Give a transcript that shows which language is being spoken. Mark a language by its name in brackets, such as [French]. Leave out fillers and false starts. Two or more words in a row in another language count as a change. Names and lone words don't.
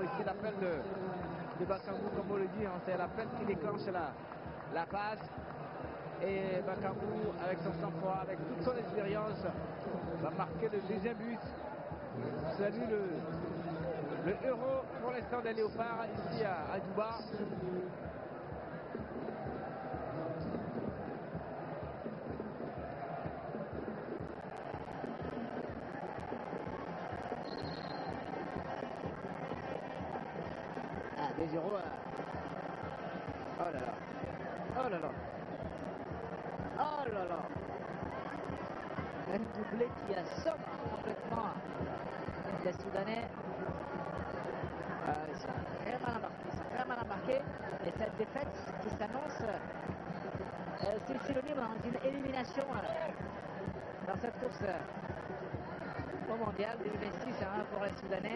[French] Ici l'appel de Bakambu, comme on le dit, c'est l'appel qui déclenche la passe. Et Bakambu, avec son sang-froid, avec toute son expérience, va marquer le deuxième but. Vous avez vu Le euro pour l'instant des Léopards ici à Dubaï. Ah, 2-0. Oh là là. Oh là là. Oh là là. Un doublé qui assomme complètement les Soudanais. Ils sont très mal embarqués. Et cette défaite qui s'annonce, c'est synonyme d'une élimination dans cette course au mondial 2026 pour les Soudanais.